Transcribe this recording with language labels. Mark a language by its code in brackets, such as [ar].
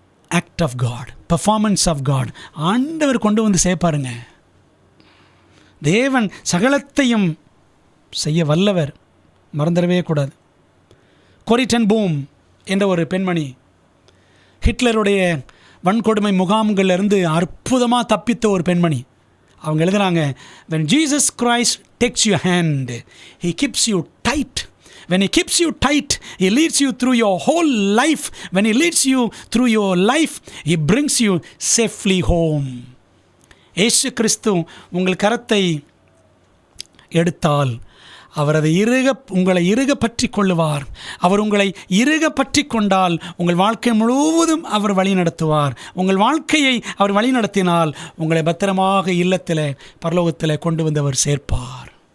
[en] Act of God, performance of God. [ta] ஆண்டவர் கொண்டு வந்து சேர்ப்பாருங்க. தேவன் சகலத்தையும் செய்ய வல்லவர், மறந்துடவே கூடாது. கொரி டென் பூம் என்ற ஒரு பெண்மணி ஹிட்லருடைய வன்கொடுமை முகாம்களிலிருந்து அற்புதமாக தப்பித்த ஒரு பெண்மணி. அவங்க எழுதுகிறாங்க, [en] when Jesus Christ takes your hand, he keeps you tight. When he keeps you tight, he leads you through your whole life. When he leads you through your life, he brings you safely home. [ta] இயேசு கிறிஸ்து உங்கள் கரத்தை எடுத்தால் அவர் அதை உங்களை இறுக பற்றி கொள்ளுவார். அவர் உங்களை இறுக பற்றி கொண்டால் உங்கள் வாழ்க்கை முழுவதும் அவர் வழி நடத்துவார். உங்கள் வாழ்க்கையை அவர் வழி நடத்தினால் உங்களை பத்திரமாக இல்லத்தில் பரலோகத்தில் கொண்டு வந்து அவர் சேர்ப்பார்.